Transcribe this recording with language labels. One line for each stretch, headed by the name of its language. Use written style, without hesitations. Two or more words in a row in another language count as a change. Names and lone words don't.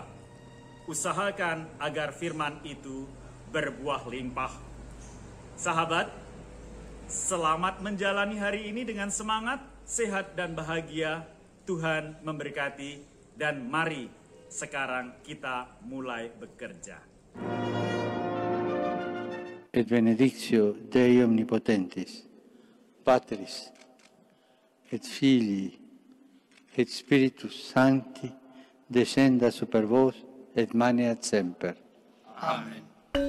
Indonesian: Usahakan agar firman itu berbuah limpah. Sahabat, selamat menjalani hari ini dengan semangat, sehat dan bahagia. Tuhan memberkati dan mari sekarang kita mulai bekerja.
Latin: Et benedictio Dei omnipotentis, Patris, et Filii, et Spiritus Sancti, descenda super vos et maneat semper. Amen.